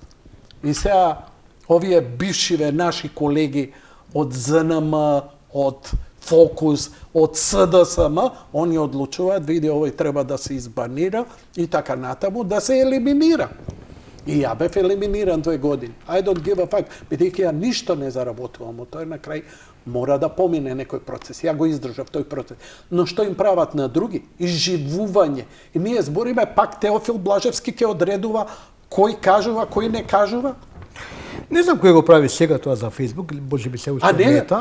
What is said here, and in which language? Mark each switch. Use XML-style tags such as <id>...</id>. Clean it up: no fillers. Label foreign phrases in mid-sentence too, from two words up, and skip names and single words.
<mk>И сега овие бившиве наши колеги од ЗНМ, од Фокус, од СДСМ, они одлучуваат, види овој треба да се избанира и така натаму да се елиминира. И ја бев елиминиран 2 години.</mk> <en>I don't give a fuck.</en> <mk>Бидејќи ја ништо не заработувам, тој на крај мора да помине некој процес. Ја го издржав тој процес. Но што им прават на други? Изживување. И ние збориме, пак Теофил Блажевски ќе одредува кој кажува, кој не кажува. Не знам кој го прави сега тоа за Facebook, може би се уште Мета.</mk>